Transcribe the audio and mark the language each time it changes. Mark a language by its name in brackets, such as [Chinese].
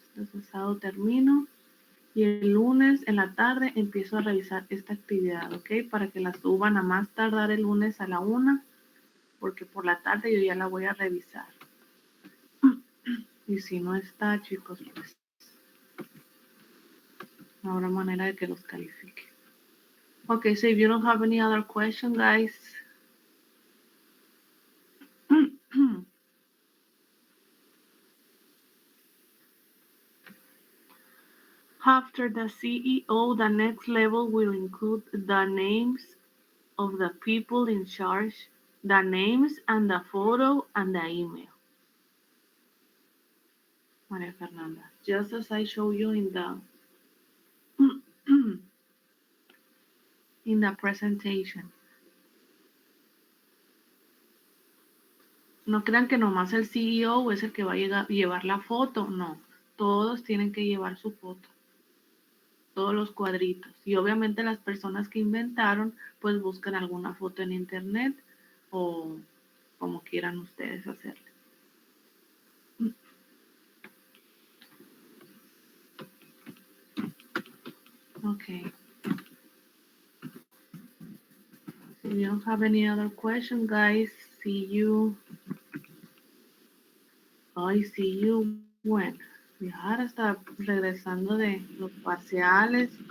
[Spanish] Entonces el sábado termino y el lunes en la tarde empiezo a revisar esta actividad, ¿ok? Para que la suban a más tardar el lunes a la 1, porque por la tarde yo ya la voy a revisar. Y si no está, chicos, pues no habrá manera de que los califique. [English] Okay, so if you don't have any other question, guys. After the CEO, the next level will include the names of the people in charge, the names and the photo and the email. Maria Fernanda, just as I show you in the in the presentation. [Spanish] No crean que nomás el CEO es el que va a llevar la foto, no. Todos tienen que llevar su foto. Todos los cuadritos. Y obviamente las personas que inventaron, pues buscan alguna foto en internet o como quieran ustedes hacerle. [English] Okay. If you don't have any other question, guys, see you. I see you when. [Spanish] Y ahora está regresando de los parciales.